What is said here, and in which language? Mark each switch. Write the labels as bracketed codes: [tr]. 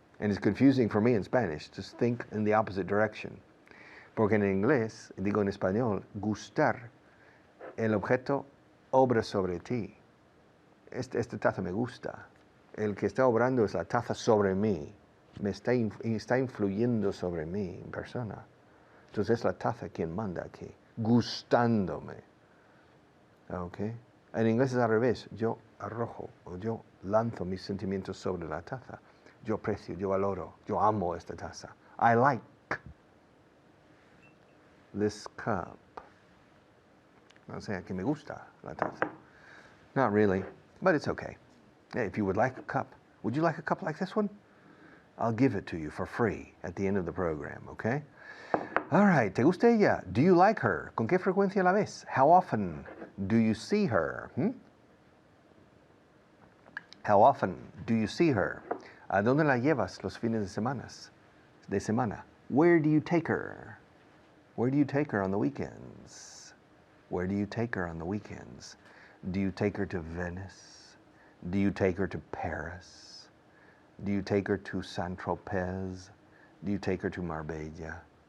[en] And it's confusing for me in Spanish. Just think in the opposite direction. [es] Porque en inglés, digo en español, gustar, el objeto obra sobre ti. Esta taza me gusta. El que está obrando es la taza sobre mí. Me está influyendo sobre mí en persona. Entonces es la taza quien manda aquí. Gustándome. Okay. En inglés es al revés. Yo arrojo o yo lanzo mis sentimientos sobre la taza. Yo aprecio, yo valoro, yo amo esta taza. [en] I like this cup. [es] O sea, que me gusta la taza. [en] Not really, but it's okay. If you would like a cup, would you like a cup like this one? I'll give it to you for free at the end of the program, okay? All right, [es] ¿te gusta ella? [en] Do you like her? [es] ¿Con qué frecuencia la ves? [en] How often do you see her? How often do you see her? [es] ¿A dónde la llevas los fines de semana? [en] Where do you take her? Where do you take her on the weekends? Where do you take her on the weekends? Do you take her to Venice? Do you take her to Paris? Do you take her to Saint-Tropez? Do you take her to Marbella?